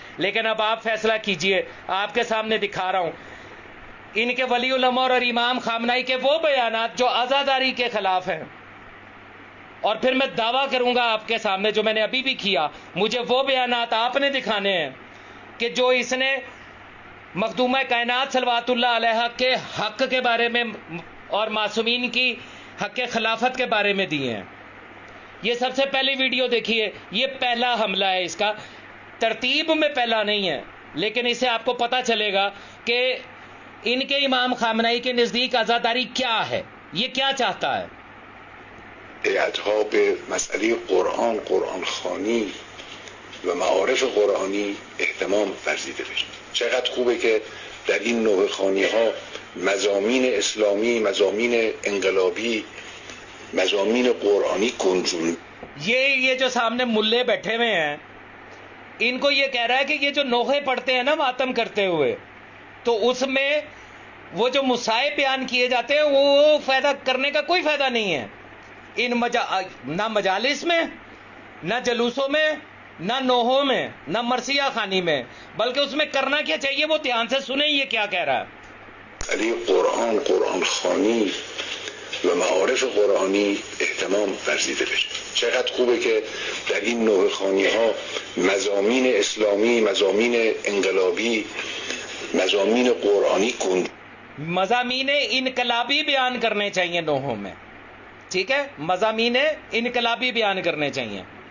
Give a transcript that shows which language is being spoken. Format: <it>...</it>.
<ur>لیکن اب آپ فیصلہ کیجئے. آپ کے سامنے دکھا رہا ہوں ان کے ولی الامر اور امام خامنہئی کے وہ بیانات جو عزاداری کے خلاف ہیں، اور پھر میں دعویٰ کروں گا آپ کے سامنے جو میں نے ابھی بھی کیا، مجھے وہ بیانات آپ نے دکھانے ہیں کہ جو اس نے مخدومہ کائنات صلوات اللہ علیہ کے حق کے بارے میں اور معصومین کی حق خلافت کے بارے میں دیے ہیں. یہ سب سے پہلی ویڈیو دیکھیے، یہ پہلا حملہ ہے، اس کا ترتیب میں پہلا نہیں ہے، لیکن اسے آپ کو پتا چلے گا کہ ان کے امام خامنہئی کے نزدیک عزاداری کیا ہے، یہ کیا چاہتا ہے.</ur> <fa>هیئت‌ها به مسئله قرآن خوانی و معارف قرآنی اهتمام ورزیده بشه. چقدر خوبه که در این نوع خوانی‌ها مضامین اسلامی، مضامین انقلابی، مضامین قرآنی گنجون.</fa> <ur>یہ جو سامنے ملے بیٹھے ہوئے ہیں، ان کو یہ کہہ رہا ہے کہ یہ جو نوحے پڑھتے ہیں نا ماتم کرتے ہوئے، تو اس میں وہ جو مصائب بیان کیے جاتے ہیں وہ فائدہ کرنے کا کوئی فائدہ نہیں ہے. نہ مجالس میں، نہ جلوسوں میں، نہ نوحوں میں، نہ مرثیہ خوانی میں، بلکہ اس میں کرنا کیا چاہیے وہ دھیان سے سنیں یہ کیا کہہ رہا ہے.</ur> <fa>علی قرآن خوانی و معارف قرآنی اهتمام ورزیده بشه. چقدر خوبه که در این نوع خوانی‌ها مضامین اسلامی، مضامین انقلابی، مضامین قرآنی</fa> <ur>مضامین انقلابی بیان کرنے چاہیے نوحوں میں. ٹھیک ہے، مضامین انقلابی بیان کرنے چاہیے.</ur>